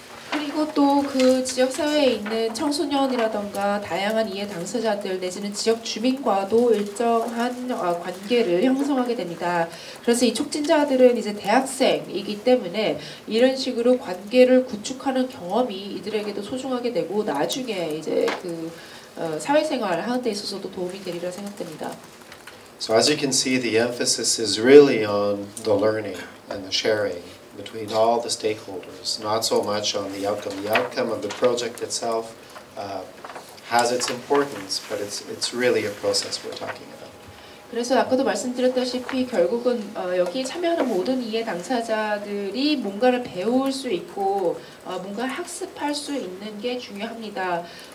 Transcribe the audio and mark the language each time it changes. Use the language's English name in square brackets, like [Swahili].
[Korean] 그리고 또 그 지역 사회에 있는 청소년이라던가 다양한 이해 당사자들 내지는 지역 주민과도 일정한 관계를 형성하게 됩니다. 그래서 이 촉진자들은 이제 대학생이기 때문에 이런 식으로 관계를 구축하는 경험이 이들에게도 소중하게 되고 나중에 이제 그 사회생활 하는 데 있어서도 도움이 되리라 생각됩니다. [English] So as you can see, the emphasis is really on the learning and the sharing between all the stakeholders, not so much on the outcome. The outcome of the project itself has its importance, but it's really a process we're talking about. [Korean] 그래서 아까도 말씀드렸다시피 결국은 여기 참여하는 모든 이해 당사자들이 뭔가를 배울 수 있고 뭔가를 학습할 수 있는 게 중요합니다.